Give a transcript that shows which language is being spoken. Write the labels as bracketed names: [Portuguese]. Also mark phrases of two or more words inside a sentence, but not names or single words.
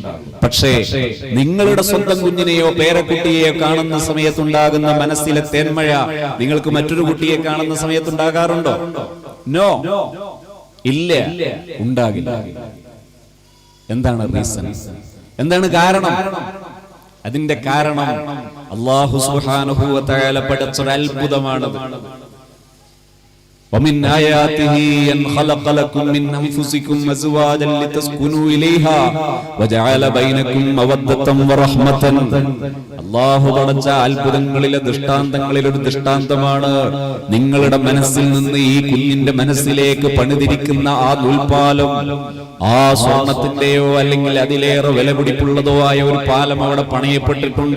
[Malayalam] പക്ഷേ നിങ്ങളുടെ സ്വന്തം കുഞ്ഞിനെയോ പേരക്കുട്ടിയെയോ കാണുന്ന സമയത്തുണ്ടാകുന്ന മനസ്സിലെ തേന്മഴ നിങ്ങൾക്ക് മറ്റൊരു കുട്ടിയെ കാണുന്ന സമയത്തുണ്ടാകാറുണ്ടോ? നോ, ഇല്ല, ഉണ്ടാകില്ല. എന്താണ് റീസൺ? എന്താണ് കാരണം? അതിന്റെ കാരണം അല്ലാഹു [Arabic] سبحانه وتعالى [Malayalam] പഠിച്ച ഒരു അത്ഭുതമാണത്. [Arabic] ومن آياته أن خلق لكم من أنفسكم أزواجا لتسكنوا إليها وجعل بينكم مودة ورحمة. [Malayalam] അല്ലാഹു പഠിച്ച അത്ഭുതങ്ങളിലെ ദൃഷ്ടാന്തങ്ങളിലൊരു ദൃഷ്ടാന്തമാണ് നിങ്ങളുടെ മനസ്സിൽ നിന്ന് ഈ കുഞ്ഞിന്റെ മനസ്സിലേക്ക് പണിതിരിക്കുന്ന ആ നൂൽപ്പാലം. ആ സ്വർണത്തിന്റെയോ അല്ലെങ്കിൽ അതിലേറെ വിലപിടിപ്പുള്ളതോ ആയ ഒരു പാലം അവിടെ പണിയപ്പെട്ടിട്ടുണ്ട്.